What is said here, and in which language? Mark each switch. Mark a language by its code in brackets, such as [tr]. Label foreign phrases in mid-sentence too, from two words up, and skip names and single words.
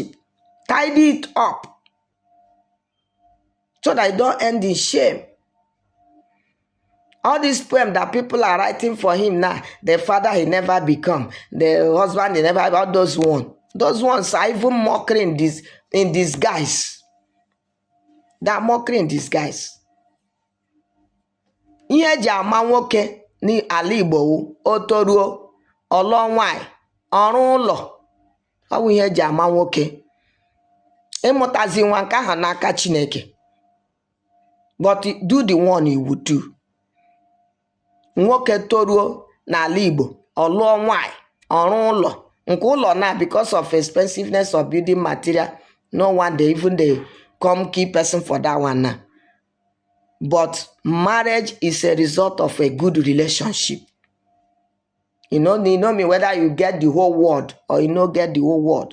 [en] Tidy it up so that you don't end in shame. All these poems that people are writing for him now, the father he never become, the husband he never, all those ones. Those ones are even mockery in disguise. They are mockery in disguise. [ig] Ihe ji ama nwoke ni ala Igbo o toruo ọlọ nwanyị ọrụ ụlọ. Ọ bụ ihe ji ama nwoke. Ịmụtazi nwa nke ahụ n'aka Chineke. [en] But do the one you would do. [ig] Nwoke toruo n'ala Igbo ọlụọ nwanyị ọrụ ụlọ. Nke ụlọ [en] now, because of expensiveness of building material, no one they come key person for that one now. But marriage is a result of a good relationship. You know me, whether you get the whole world or you don't get the whole world.